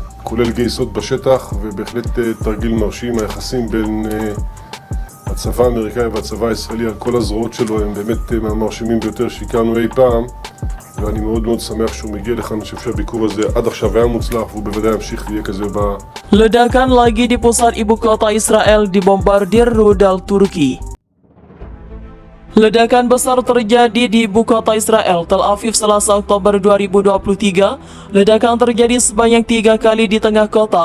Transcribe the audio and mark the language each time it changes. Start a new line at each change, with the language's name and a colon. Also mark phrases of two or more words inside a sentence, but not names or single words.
Hebrew: כולל גייסות בשטח, ובהחלט תרגיל מרשים. היחסים בין הצבא האמריקאי והצבא הישראלי על כל הזרועות שלו הם באמת מהמרשימים ביותר שהכרנו אי פעם, ואני מאוד מאוד שמח שהוא מגיע לכאן. אני חושב שהביקור הזה עד עכשיו היה מוצלח, והוא בוודאי ימשיך להיות כזה
Indonesian: Ledakan lagi di pusat ibu kota Israel dibombardir rudal Turki. Ledakan besar terjadi di ibu kota Israel, Tel Aviv, Selasa Oktober 2023. Ledakan terjadi sebanyak 3 kali di tengah kota.